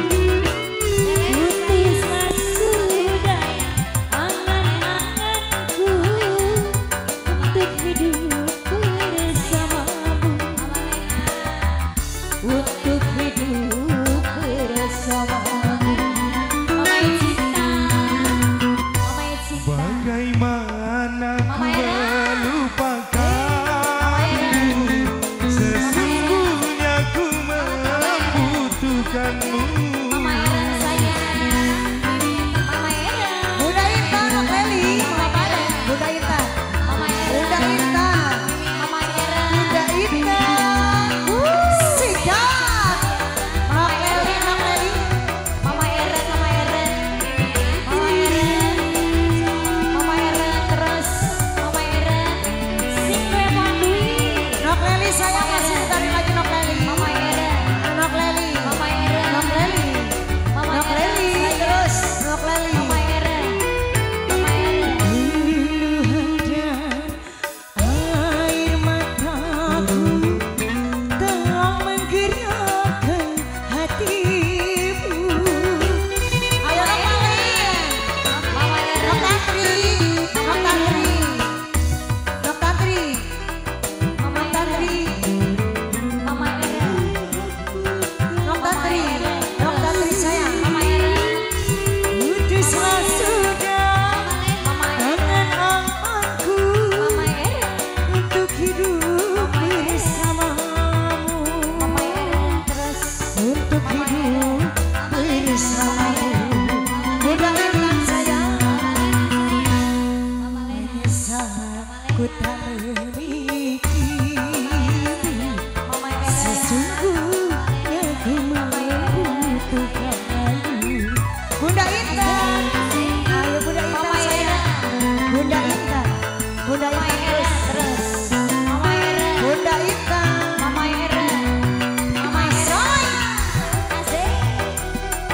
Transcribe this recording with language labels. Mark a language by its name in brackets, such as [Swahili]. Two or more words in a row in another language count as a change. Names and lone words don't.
[Indonesian] Putuslah sudah angan-anganku untuk hidup bersamamu, untuk hidup bersamamu. Mama Cinta. Mama Cinta. Bagaimana ku Mama Era. melupakanmu, sesungguhnya ku membutuhkanmu. Mama Era sayang. Mama Era. Bunda Intan, Nok Leli. Mama Era. Bunda Intan. Mama Bunda Era. Intan. Mama Era. Bunda Intan. Sikat. Nok Leli, Nok Leli. Mama Era. Mama Era. Mama Era. Mama Era terus. Mama Era. Sing lemon Nok Leli sayang masih ditarik lagi Nok Leli. Mama Era. Nok Leli. Mama Era. Nok Leli. Mama Nok Era. Leli terus. Nok Leli. Mama Era. Mama Era. Air mataku telah menggerakkan hatimu. Ayo Nok Leli. Mama Era. Nok Tantri. Nok Tantri. Nok Tantri. Mama Tantri. Mama Era. Nok Tantri. Nok Tantri sayang. Mama Era. Putuslah sudah Mama Era. angan-anganku Mama Era. untuk hidup bersamamu. Mama Era terus. Untuk hidup bersamamu. Bunda Intan sayang. Menyesal ku tak memiliki. Mama Era. Sesungguhnya ku membutuhkanmu. Bunda Intan. Ayo Bunda Intan Mama sayang. Era. Bunda Intan. Bunda Mama Intan Era terus. terus. Mama Era. Bunda Intan. Mama Era. Mama Era. Asik. Mama Era.